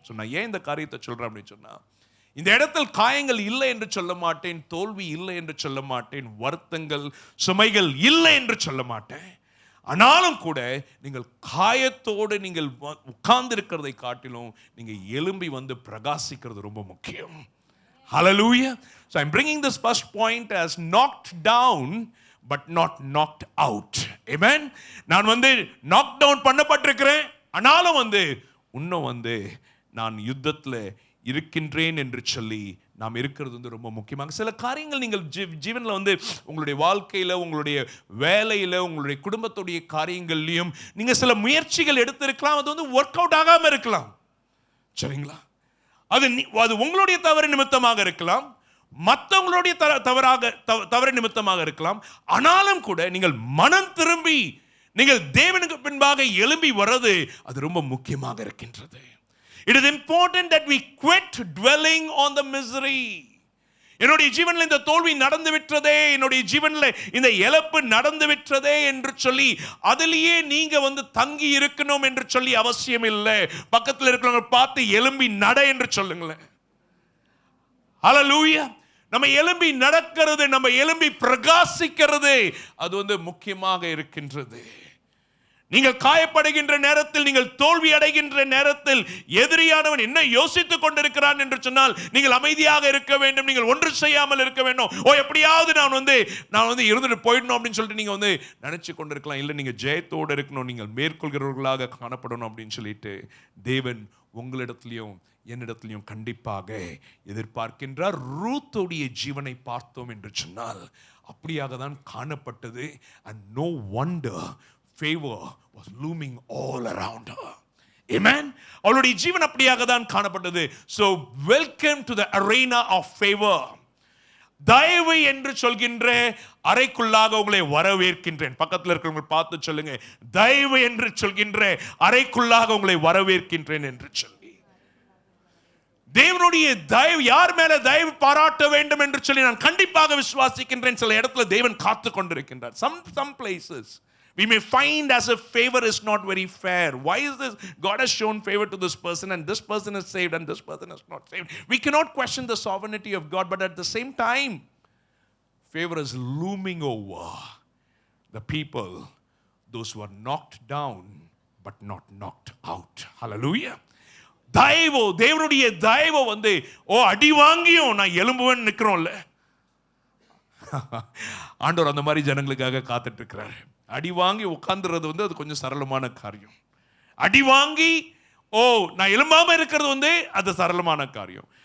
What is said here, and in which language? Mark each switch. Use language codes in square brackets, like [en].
[ta] So நான் ஏன் இந்த காரியத்தை சொல்கிறேன் அப்படின்னு சொன்னால், இந்த இடத்தில் காயங்கள் இல்லை என்று சொல்ல மாட்டேன், தோல்வி இல்லை என்று சொல்ல மாட்டேன், வருத்தங்கள் சுமைகள் இல்லை என்று சொல்ல மாட்டேன். ஆனாலும் கூட நீங்கள் காயத்தோடு நீங்கள் உட்கார்ந்து இருக்கிறதை காட்டிலும் நீங்கள் எழும்பி வந்து பிரகாசிக்கிறது ரொம்ப முக்கியம். Hallelujah. [en] So I'm bringing this first point as knocked down but not knocked out. Amen. [ta] நான் வந்து [en] knock down [ta] பண்ணப்பட்டிருக்கிறேன், ஆனாலும் வந்து இன்னும் வந்து நான் யுத்தத்தில் இருக்கின்றேன் என்று சொல்லி நாம் இருக்கிறது வந்து ரொம்ப முக்கியமாக. சில காரியங்கள் நீங்கள் ஜீவனில் வந்து உங்களுடைய வாழ்க்கையில், உங்களுடைய வேலையில், உங்களுடைய குடும்பத்துடைய காரியங்கள்லையும் நீங்கள் சில முயற்சிகள் எடுத்திருக்கலாம், அது வந்து [en] work out [ta] ஆகாமல் இருக்கலாம். சரிங்களா? அது உங்களுடைய தவறு நிமித்தமாக இருக்கலாம், மற்றவங்களுடைய தவறு நிமித்தமாக இருக்கலாம். ஆனாலும் கூட நீங்கள் மனம் திரும்பி நீங்கள் தேவனுக்கு பின்பாக எழும்பி வர்றது அது ரொம்ப முக்கியமாக இருக்கின்றது. [en] It is important that we quit dwelling on the misery. [ta] என்னுடைய ஜீவனில் இந்த தோல்வி நடந்து விட்டதே, என்னுடைய ஜீவனில் இந்த இழப்பு நடந்து விட்டதே என்று சொல்லி அதிலேயே நீங்க வந்து தங்கி இருக்கணும் என்று சொல்லி அவசியம் இல்லை. பக்கத்தில் இருக்கிறவங்க பார்த்து எழும்பி நட என்று சொல்லுங்களேன். ஹல்லேலூயா. நம்ம எழும்பி நடக்கிறது, நம்ம எழும்பி பிரகாசிக்கிறது அது வந்து முக்கியமாக இருக்கின்றது. நீங்கள் காயப்படுகின்ற நேரத்தில், நீங்கள் தோல்வி அடைகின்ற நேரத்தில் எதிரியானவன் என்ன யோசித்துக் கொண்டிருக்கிறான் என்று சொன்னால், நீங்கள் அமைதியாக இருக்க வேண்டும், நீங்கள் ஒன்று செய்யாமல் இருக்க வேண்டும். எப்படியாவது நான் வந்து இருந்துட்டு போயிடணும் அப்படின்னு சொல்லிட்டு நீங்க வந்து நினைச்சு கொண்டிருக்கலாம். இல்லை, நீங்க ஜெயத்தோடு இருக்கணும், நீங்கள் மேற்கொள்கிறவர்களாக காணப்படணும் அப்படின்னு சொல்லிட்டு தேவன் உங்களிடத்திலையும் என்னிடத்திலையும் கண்டிப்பாக எதிர்பார்க்கின்றார். ரூத்துடைய ஜீவனை பார்த்தோம் என்று சொன்னால் அப்படியாக தான் காணப்பட்டது. [en] and no wonder favor was looming all around her. Amen. [ta] அவளுடைய ஜீவன் அப்படியாக தான் காணப்பட்டது. [en] So welcome to the arena of favor. [ta] தயவு என்று சொல்கின்ற அறைக்குள்ளாக உங்களை வரவேற்கின்றேன். பக்கத்தில் இருக்கிறவங்க பார்த்து சொல்லுங்க, தயவு என்று சொல்கின்ற அறைக்குள்ளாக உங்களை வரவேற்கின்றேன் என்று சொல்லி. தேவனுடைய தயவு, யார் மேல தயவு பாராட்ட வேண்டும் என்று சொல்லி நான் கண்டிப்பாக விசுவாசிக்கின்றேன். சில இடத்துல தேவன் காத்து கொண்டிருக்கின்றார். [en] some places we may find as if favor is not very fair. Why is this? God has shown favor to this person and this person is saved and this person is not saved. We cannot question the sovereignty of God, but at the same time favor is looming over the people, those who are knocked down but not knocked out. Hallelujah. [ta] தயவு, தேவனுடைய தயவு வந்து அடி வாங்கியும் நான் எலும்புவேன்னு நிற்கிறோம்ல, ஆண்டவர் அந்த மாதிரி ஜனங்களுக்காக காத்துட்டு இருக்கிறார். அடி வாங்கி உட்கார்ந்துறது வந்து அது கொஞ்சம் சரளமான காரியம். அடி வாங்கி நான் எலும்பாம இருக்கிறது வந்து அது சரளமான காரியம்.